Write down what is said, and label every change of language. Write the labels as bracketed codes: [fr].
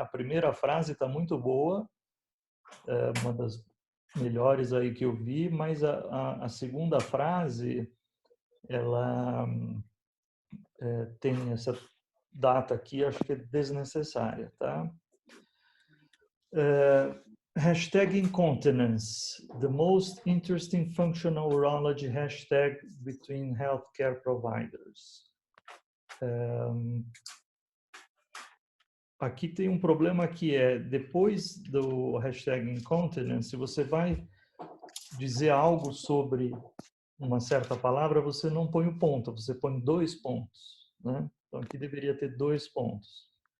[pt] A primeira frase está muito boa, uma das melhores aí que eu vi, mas a segunda frase, ela tem essa data aqui, acho que é desnecessária, tá? [en] Hashtag incontinence, the most interesting functional urology hashtag between healthcare providers. [pt] Aqui tem um problema que é, depois do hashtag incontinence, você vai dizer algo sobre uma certa palavra, você não põe o ponto, você põe 2 pontos, né? Então aqui deveria ter 2 pontos.